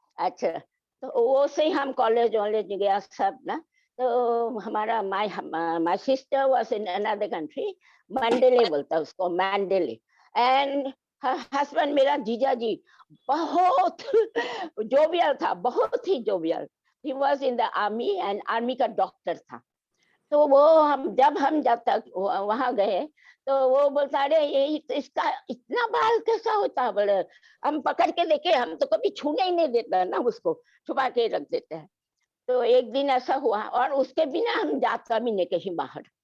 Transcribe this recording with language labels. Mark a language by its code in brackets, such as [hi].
[hi] अच्छा, तो वो से हम कॉलेज गया सब ना। तो हमारा [en] my sister was in another country, [hi] मंडेले बोलता उसको, मंडेले। एंड हस्बैंड मेरा जीजा जी बहुत जोवियल था, बहुत ही jovial. [en] He was in the army and army [hi] का डॉक्टर था। तो वो जब हम तक वहां गए तो वो बोलता, अरे ये इसका इतना बाल कैसा होता है? बोले हम पकड़ के देखे, हम तो कभी छूने ही नहीं देता ना, उसको छुपा के रख देते हैं। तो एक दिन ऐसा हुआ, और उसके बिना हम जाता भी नहीं कहीं बाहर।